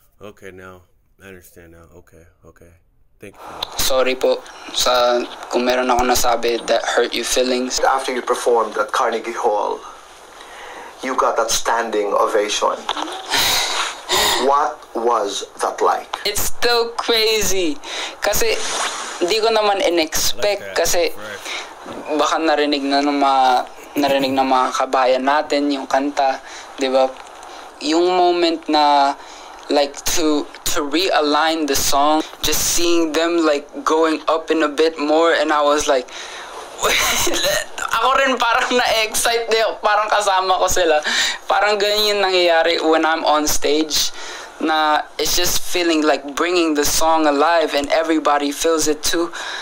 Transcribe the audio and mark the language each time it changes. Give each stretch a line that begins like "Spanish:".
English: Okay, now I understand now. Okay. Thank you.
Filipino: Sorry po sa kung meron ako nasabi
English: that hurt your feelings. After you performed at Carnegie Hall, you got that standing ovation. What was that like? It's still crazy.
Filipino: Kasi hindi ko naman in-expect kasi baka narinig ng mga kabayan natin yung kanta, 'di ba? Yung moment na
English: like to realign the song, just seeing them like going up in a bit more, and I was like
Filipino: ako rin parang na-excite din, parang kasama ko sila. Parang ganyan yung nangyayari
English: when I'm on stage. Na it's just feeling like bringing the song alive and everybody feels it too.